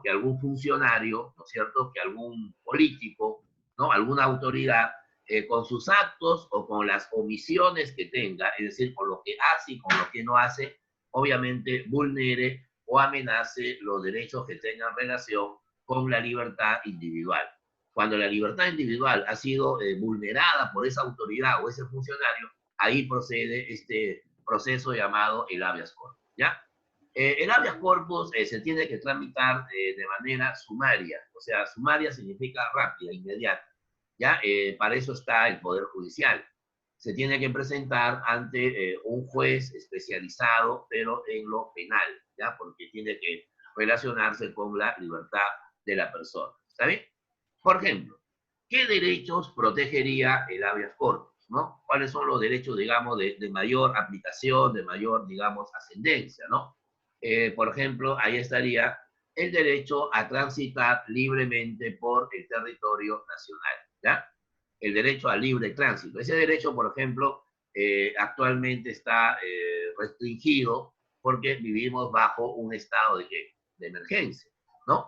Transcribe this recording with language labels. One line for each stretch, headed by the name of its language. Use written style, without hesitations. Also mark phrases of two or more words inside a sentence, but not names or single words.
Spanish: Que algún funcionario, ¿no es cierto?, que algún político, ¿no?, alguna autoridad, con sus actos o con las omisiones que tenga, es decir, con lo que hace y con lo que no hace, obviamente vulnere o amenace los derechos que tengan relación con la libertad individual. Cuando la libertad individual ha sido vulnerada por esa autoridad o ese funcionario, ahí procede este proceso llamado el
Latin: habeas corpus,
Spanish: ¿ya? El
Latin: habeas corpus
Spanish: se tiene que tramitar de manera sumaria, o sea, sumaria significa rápida, inmediata. ¿Ya? Para eso está el Poder Judicial. Se tiene que presentar ante un juez especializado, pero en lo penal, ¿ya? Porque tiene que relacionarse con la libertad de la persona. ¿Está bien? Por ejemplo, ¿qué derechos protegería el
Latin: habeas corpus,
Spanish: ¿no? ¿Cuáles son los derechos, digamos, de mayor aplicación, de mayor, digamos, ascendencia, ¿no? Por ejemplo, ahí estaría el derecho a transitar libremente por el territorio nacional, ¿ya? El derecho al libre tránsito. Ese derecho, por ejemplo, actualmente está restringido porque vivimos bajo un estado de emergencia, ¿no?